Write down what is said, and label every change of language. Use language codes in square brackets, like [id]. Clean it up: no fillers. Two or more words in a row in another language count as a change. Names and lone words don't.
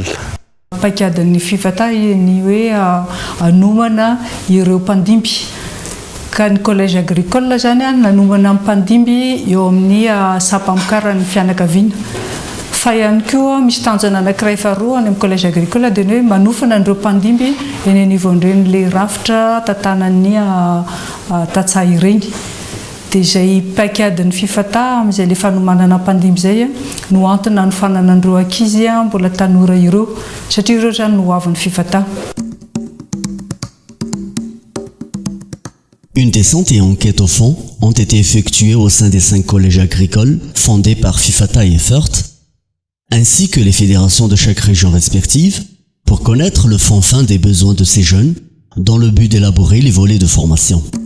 [mg] Paikadin'ny Fifata ny hoe anomana ireo mpandimby ka ny [fr] collège agricole [mg] zany nanomana mpandimby eo amin'ny sapamokarany fianakaviana fa ihany koa misy tanjona anankiray faharoa any amin'ny [fr] collège agricole [mg] dia ny hoe manofana ireo mpandimby eny anivon'ireny le rafitra tantanan'ny tatsaha ireny. Dia izay paikadin'ny Fifata amin'izay le fanomanana mpandimby zay no antony hanofanana an'ireo ankizy mbola tanora ireo satria ireo zany no hoavin'ny Fifata. [fr] Une descente et enquête au fond ont été effectuées au sein des 5 collèges agricoles fondés par Fifata et FERT, ainsi que les fédérations de chaque région respective, pour connaître le fond fin des besoins de ces jeunes, dans le but d'élaborer les volets de formation.